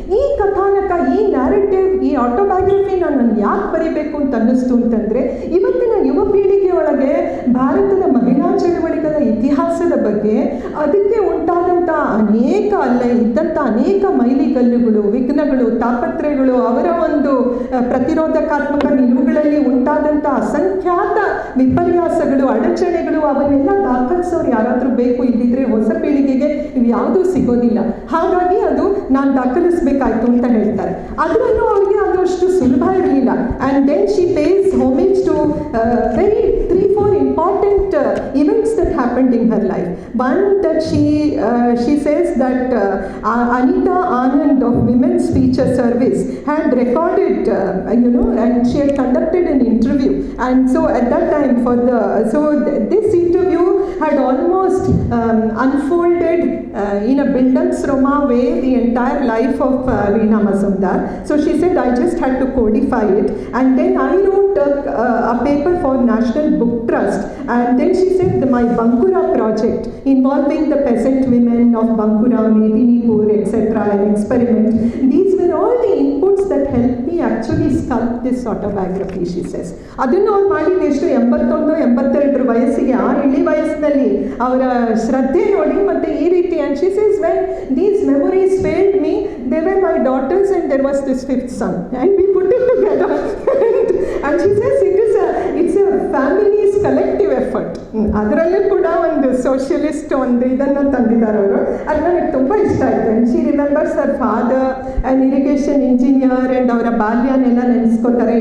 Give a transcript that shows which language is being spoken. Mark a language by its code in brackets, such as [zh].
[kn] ಈ ಕಥಾನಕ, ಈ ನ್ಯಾರೇಟಿವ್, ಈ ಆಟೋಬಯೋಗ್ರಫಿನ ನಾನು ಯಾಕೆ ಬರೀಬೇಕು ಅಂತ ಅನ್ನಿಸ್ತು ಅಂತಂದರೆ, ಇವತ್ತಿನ ಯುವ ಪೀಳಿಗೆ ಒಳಗೆ ಭಾರತದ ಮಹಿಳಾ ಚಳವಳಿಗಳ ಇತಿಹಾಸದ ಬಗ್ಗೆ, ಅದಕ್ಕೆ ಉಂಟಾದಂಥ ಅಲ್ಲೇ ಇದ್ದಂಥ ಅನೇಕ ಮೈಲಿಗಲ್ಲುಗಳು, ವಿಘ್ನಗಳು, ತಾಪತ್ರಯಗಳು, ಅವರ ಒಂದು ಪ್ರತಿರೋಧಕಾತ್ಮಕ ನಿಲುವುಗಳಲ್ಲಿ ಉಂಟಾದಂಥ ಅಸಂಖ್ಯಾತ ವಿಪರ್ಯಾಸಗಳು, ಅಡಚಣೆಗಳು, ಅವನ್ನೆಲ್ಲ ದಾಖಲಿಸೋರು ಯಾರಾದರೂ ಬೇಕು. ಇಲ್ಲಿದ್ರೆ ಹೊಸ ಪೀಳಿಗೆಗೆ ಇವು ಯಾವುದೂ ಸಿಗೋದಿಲ್ಲ. ಹಾಗಾಗಿ ಅದು ನಾನು ದಾಖಲಿಸಬೇಕಾಯ್ತು ಅಂತ ಹೇಳ್ತಾರೆ. ಅದರಲ್ಲೂ ಅವರಿಗೆ ಅದು ಅಷ್ಟು ಸುಲಭ ಇರಲಿಲ್ಲ. [en] And then she pays homage to very 3-4 important important events that happened in her life. One that she says that Anita Anand of Women's Feature Service had recorded, and she had conducted an interview. And so at that time, this interview had almost unfolded in a Bildungsroman way the entire life of Veena Mazumdar. So she said, I just had to codify it. And then I wrote a paper for National Book Trust. And then she said, my Bankura project involving the peasant women of Bankura, Medinipur, etc., an experiment. These were all the inputs that helped me actually sculpt this autobiography, she says. [kn] ಅದನ್ನು ಅವ್ರು ಮಾಡಿದ್ದು ಎಷ್ಟು 81-82 ವಯಸ್ಸಿಗೆ, ಆ ಇಳಿ ವಯಸ್ಸಿನಲ್ಲಿ ಅವರ ಶ್ರದ್ಧೆ ನೋಡಿ ಮತ್ತೆ ಈ ರೀತಿ. [en] And she says, when these memories failed me, they were my daughters and there was this fifth son. And we put it together. And she says, it's a family's collective effort. [kn] ಅದರಲ್ಲೂ ಕೂಡ ಒಂದು socialist ಒಂದು ಇದನ್ನು ತಂದಿದ್ದಾರೆ ಅವರು. ಅದು ನನಗೆ ತುಂಬ ಇಷ್ಟ ಆಯಿತು. [en] and she remembers her father and irrigation engineer and [kn] ಅವರ ಬಾಲ್ಯನೆಲ್ಲ ನೆನೆಸ್ಕೋತಾರೆ.